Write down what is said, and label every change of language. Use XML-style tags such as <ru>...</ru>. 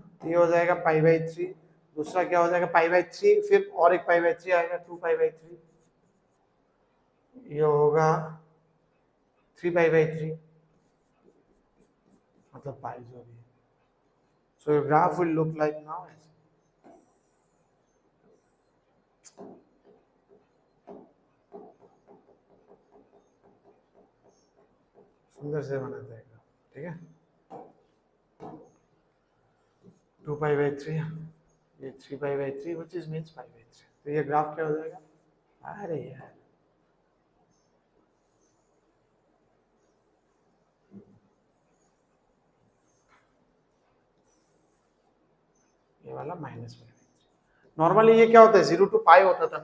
<hi>तो ये हो जाएगा π/3, दूसरा क्या हो जाएगा? π/3, फिर और एक π/3 आएगा 2 π/3, ये होगा 3 π/3, मतलब पाई जो भी है।</hi> <en>So your graph will look like now.</en> <hi>सुंदर से बना जाएगा, ठीक है। 2 π/3, ये 3 π/3</hi> <en>which is means</en> <hi>π/3। तो ये ग्राफ क्या हो जाएगा? अरे यार, ये वाला -π/3। नॉर्मली ये क्या होता है? 0 to π होता था।</hi>